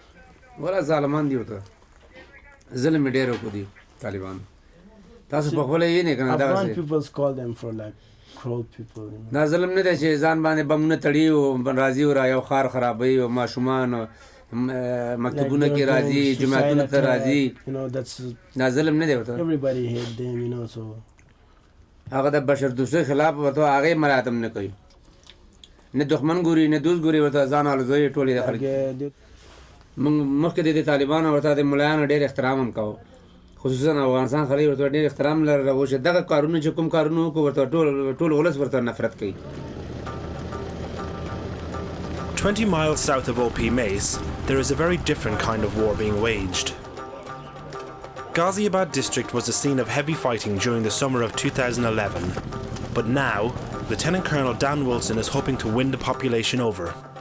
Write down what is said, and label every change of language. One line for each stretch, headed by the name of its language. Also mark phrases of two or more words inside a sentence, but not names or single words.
English: Afghan people call them for like cruel people. That's everybody hate them, so.
Pashto: نه دښمن ګوري نه دوست ګوري ورته ځان الزوي ټولې د خلک مخکې د طالبان ورته د ملایانو ډېر احترام هم کاوه خصوصا افغانستان خلک ورته ډېر احترام لري او چې دغه کارونه چې کوم کارونه وکړو ورته ټول ولس ورته نفرت کوي.
English: 20 miles south of OP Mace, there is a very different kind of war being waged. Ghaziabad district was the scene of heavy fighting during the summer of 2011, but now Lieutenant Colonel Dan Wilson is hoping to win the population over.